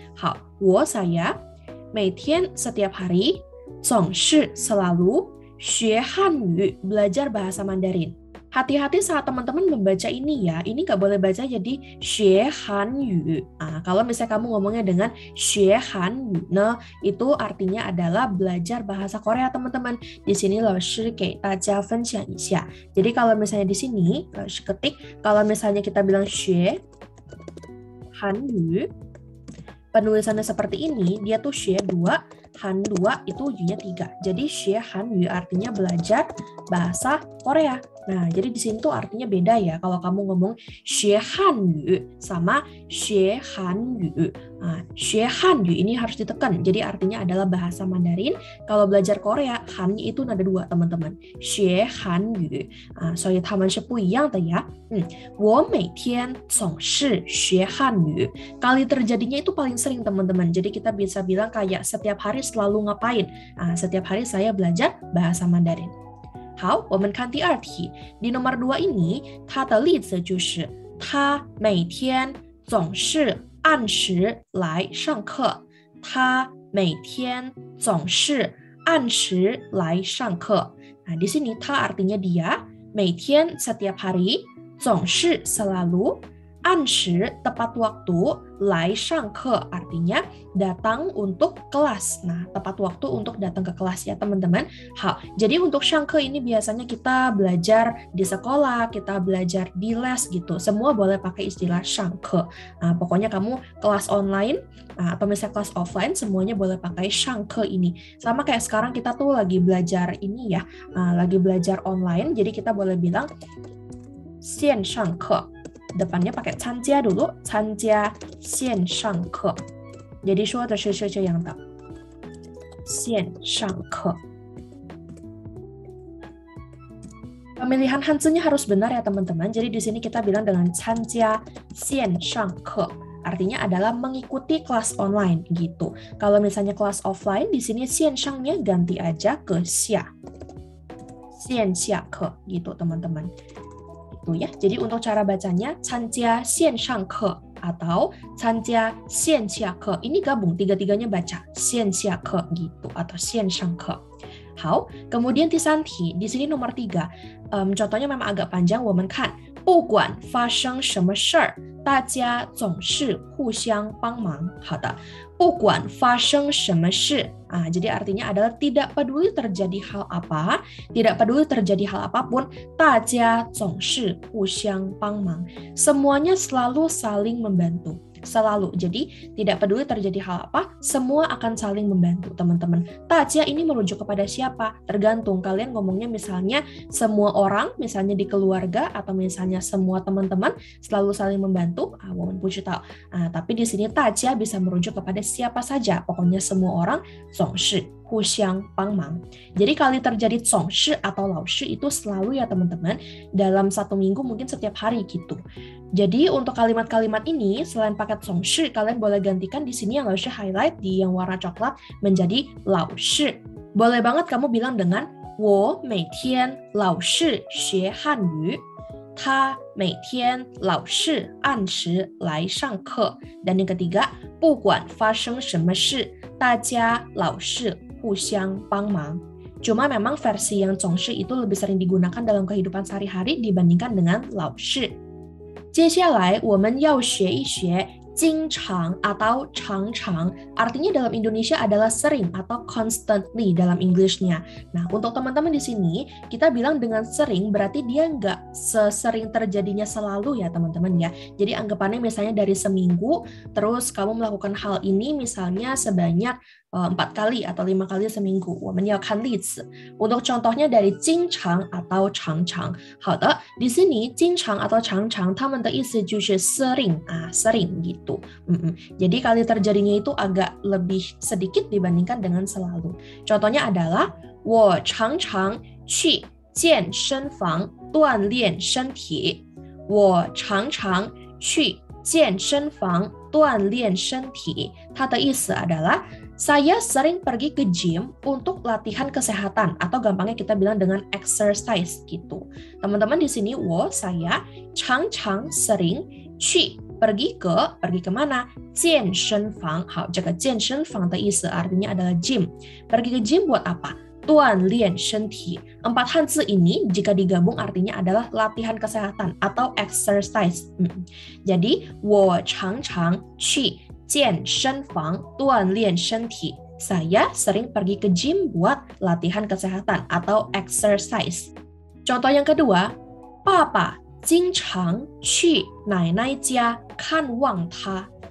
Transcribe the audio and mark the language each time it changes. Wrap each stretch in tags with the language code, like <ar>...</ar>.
<zh>好, 我</zh> <id>saya,</id> <zh>每天</zh> <id>setiap hari,</id> <zh>总是</zh> <id>selalu,</id> <zh>学汉语</zh> <id>belajar bahasa Mandarin. Hati-hati saat teman-teman membaca ini ya, ini nggak boleh baca jadi 学汉语. Nah, kalau misalnya kamu ngomongnya dengan 学汉语, nah itu artinya adalah belajar bahasa Korea teman-teman. Di sini</id> <zh>老师给大家分享一下.</zh> <id>Jadi kalau misalnya di sini, 老师 ketik, kalau misalnya kita bilang 学汉语, penulisannya seperti ini, dia tuh 学 2, Han 2 itu ujungnya 3. Jadi 学汉语 artinya belajar bahasa Korea. Nah, jadi di sini tuh artinya beda ya. Kalau kamu ngomong 学汉语 sama 学韩语. Nah, 学汉语 ini harus ditekan. Jadi artinya adalah bahasa Mandarin. Kalau belajar Korea, Han-nya itu nada 2, teman-teman. 学韩语.</id> <zh>Nah, 所以他们是不一样的呀. 我每天总是学汉语.</zh> <id>Kali terjadinya itu paling sering, teman-teman. Jadi kita bisa bilang kayak setiap hari selalu ngapain. Nah, setiap hari saya belajar bahasa Mandarin.</id> <zh>好，我们看第二题。</zh> <id>di nomor 2 ini，</id> <zh>它的例子就是他每天总是按时来上课。他每天总是按时来上课。</zh> <id>Nah, di sini 他 artinya dia, 每天 setiap hari, 总是 selalu, 按时 tepat waktu, 来上课 artinya datang untuk kelas. Nah, tepat waktu untuk datang ke kelas ya teman-teman. Jadi untuk 上课 ini biasanya kita belajar di sekolah, kita belajar di les gitu. Semua boleh pakai istilah 上课. Nah, pokoknya kamu kelas online atau misalnya kelas offline semuanya boleh pakai 上课 ini. Sama kayak sekarang kita tuh lagi belajar ini ya, lagi belajar online. Jadi kita boleh bilang 线上课. Depannya pakai 参加 dulu,</id> <zh>参加线上课. Jadi 说的是这样的线上课.</zh> <id>Pemilihan hanzinya harus benar ya teman-teman. Jadi di sini kita bilang dengan</id> <zh>参加线上课.</zh> <id>Artinya adalah mengikuti kelas online gitu. Kalau misalnya kelas offline, di sini 线上nya ganti aja ke 下. 线下课 gitu teman-teman. Itu ya. Jadi untuk cara bacanya</id> <zh>参加线上课</zh> <id>atau</id> <zh>参加线下课.</zh> <id>Ini gabung tiga-tiganya baca 线下课 gitu atau 线上课. 好, kemudian</id> <zh>第三题,</zh> <id>di sini nomor 3. Contohnya memang agak panjang,</id> <zh>我们看不管发生什么事儿，大家总是互相帮忙。好的，不管发生什么事.</zh> <id>Jadi artinya adalah tidak peduli terjadi hal apa, tidak peduli terjadi hal apapun,</id> <zh>大家总是互相帮忙.</zh> <id>Semuanya selalu saling membantu. Selalu. Jadi tidak peduli terjadi hal apa, semua akan saling membantu, teman-teman. 大家 ini merujuk kepada siapa? Tergantung kalian ngomongnya misalnya semua orang, misalnya di keluarga atau misalnya semua teman-teman selalu saling membantu.</id> <zh>我们不知道.</zh> <id>Tapi di sini 大家 bisa merujuk kepada siapa saja, pokoknya semua orang</id> <zh>总是互相帮忙.</zh> <id>Jadi kali terjadi 总是 atau 老是 itu selalu ya teman-teman, dalam satu minggu mungkin setiap hari gitu. Jadi untuk kalimat-kalimat ini selain pakai 总是, kalian boleh gantikan di sini yang 老师 highlight di yang warna coklat menjadi 老是. Boleh banget kamu bilang dengan</id> <zh>我每天老是学汉语. 他每天老是按时来上课.</zh> <id>Dan yang ketiga,</id> <zh>不管发生什么事, 大家老是互相帮忙.</zh> <id>Cuma memang versi yang 总是 itu lebih sering digunakan dalam kehidupan sehari-hari dibandingkan dengan 老是.</id> <zh>接下来我们要学一学</zh> <id>经常 atau 常常, artinya dalam Indonesia adalah sering atau constantly dalam English-nya. Nah, untuk teman-teman di sini, kita bilang dengan sering berarti dia nggak sesering terjadinya selalu ya teman-teman ya. Jadi anggapannya misalnya dari seminggu, terus kamu melakukan hal ini misalnya sebanyak 4 kali atau 5 kali seminggu.</id> <zh>我们要看例子.</zh> <id>Untuk contohnya dari 经常 atau 常常.</id> <zh>好的,</zh> <id>di sini</id> <zh>经常 atau 常常 它们的意思就是</zh> <id>sering, sering gitu. Jadi kali terjadinya itu agak lebih sedikit dibandingkan dengan selalu. Contohnya adalah</id> <zh>我常常去健身房锻炼身体. 我常常去健身房锻炼身体. 它的意思</zh> <id>adalah saya sering pergi ke gym untuk latihan kesehatan atau gampangnya kita bilang dengan exercise gitu. Teman-teman di sini saya 常常 sering 去 pergi ke mana?</id> <zh>健身房. 好，这个健身房的意思</zh> <id>artinya adalah gym. Pergi ke gym buat apa? 锻炼身体. 4 hanzi ini jika digabung artinya adalah latihan kesehatan atau exercise.</id> <zh>Jadi 我常常去健身房锻炼身体.</zh> <id>Saya sering pergi ke gym buat latihan kesehatan atau exercise. Contoh yang kedua,</id> <zh>爸爸经常去奶奶家看望他.</zh>